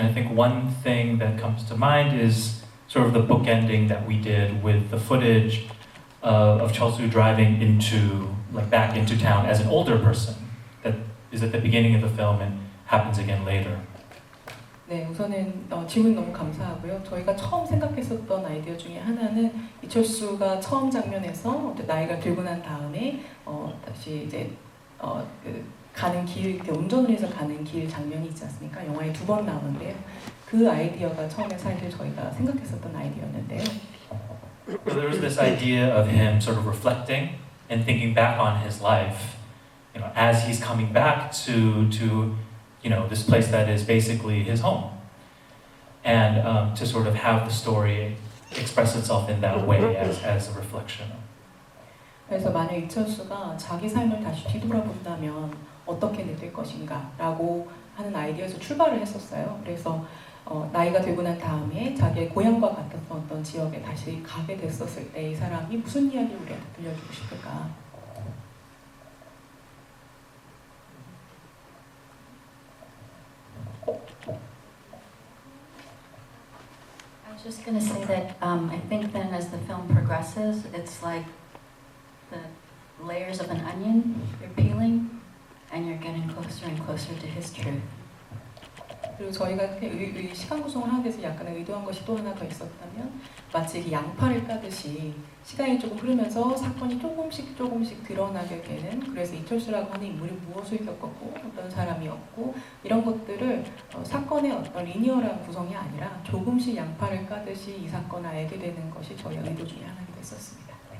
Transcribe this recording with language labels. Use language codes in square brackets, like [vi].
[en] I think one thing that comes to mind is sort of the bookending that we did with the footage of Chulsu driving back into town as an older person. That is at the beginning of the film and happens again later. [ko] 네, 우선은 질문 너무 감사하고요. 저희가 처음 생각했었던 아이디어 중에 하나는 이철수가 처음 장면에서 나이가 들고 난 다음에 다시 이제 가는 길, 이렇게 운전을 해서 가는 길 장면이 있지 않습니까? 영화에 2번 나오는데요. 그 아이디어가 처음에 사실 저희가 생각했었던 아이디어였는데요. [en] So there was this idea of him sort of reflecting and thinking back on his life, you know, as he's coming back to you know, this place that is basically his home, and to sort of have the story express itself in that way as a reflection. [ko] 그래서 만약 이철수가 자기 삶을 다시 뒤돌아본다면 어떻게 될 것인가라고 하는 아이디어에서 출발을 했었어요. 그래서 나이가 되고 난 다음에 자기의 고향과 같았던 어떤 지역에 다시 가게 됐었을 때 이 사람이 무슨 이야기를 우리한테 들려주고 싶을까? [en] I was just going to say that I think then as the film progresses, it's like the layers of an onion, you're peeling, and you're getting closer and closer to his truth. [ko] 그리고 저희가 이 시간 구성을 하기 위해서 약간의 의도한 것이 또 하나 더 있었다면 마치 이렇게 양파를 까듯이 시간이 조금 흐르면서 사건이 조금씩 드러나게 되는, 그래서 이철수라고 하는 인물이 무엇을 겪었고 어떤 사람이었고 이런 것들을 사건의 어떤 리니어한 구성이 아니라 조금씩 양파를 까듯이 이 사건을 알게 되는 것이 저희 의도 중에 하나가 됐었습니다.